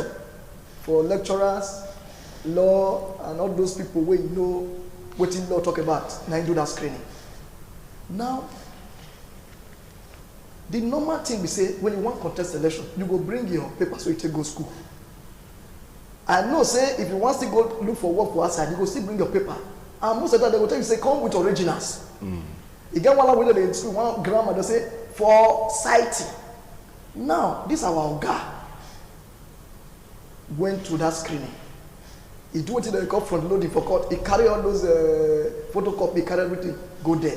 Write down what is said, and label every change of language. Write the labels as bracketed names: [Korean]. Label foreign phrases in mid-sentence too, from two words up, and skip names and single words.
[Nigerian Pidgin] For lecturers, law, and all those people wey you know wetin law talk about, na im do that screening. Now, the normal thing be say when you wan contest election, you go bring your papers wey you take go school. I know say if you want to go look for work for outside, you go still bring your paper. And most of the time they will tell you say come with originals. You get one way they school, one grammar they say for citing. Now this our guy went to that screening. He do what they call front loading for court. He carry all those photocopy, carry everything, go there.